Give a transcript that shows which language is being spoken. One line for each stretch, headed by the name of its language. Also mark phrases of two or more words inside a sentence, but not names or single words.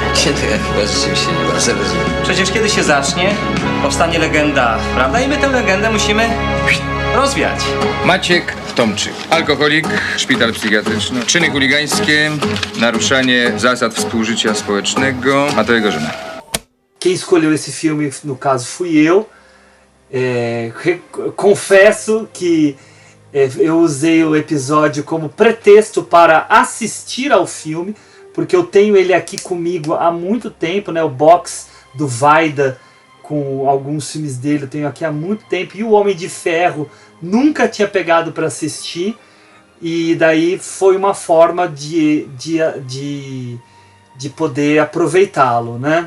Polish: Ja chyba rzeczywiście nie bardzo rozumiem. Przecież kiedy się zacznie, powstanie legenda, prawda? I my tę legendę musimy rozwiać. Maciek Tomczyk. Alkoholik, szpital psychiatryczny, czyny chuligańskie, naruszanie zasad współżycia społecznego. A to jego żona.
Portuguese: Quem escolheu esse filme, no caso, fui eu. Confesso que eu usei o episódio como pretexto para assistir ao filme, porque eu tenho ele aqui comigo há muito tempo, né? O box do Wajda com alguns filmes dele eu tenho aqui há muito tempo, e o Homem de Ferro nunca tinha pegado para assistir, e daí foi uma forma de poder aproveitá-lo, né?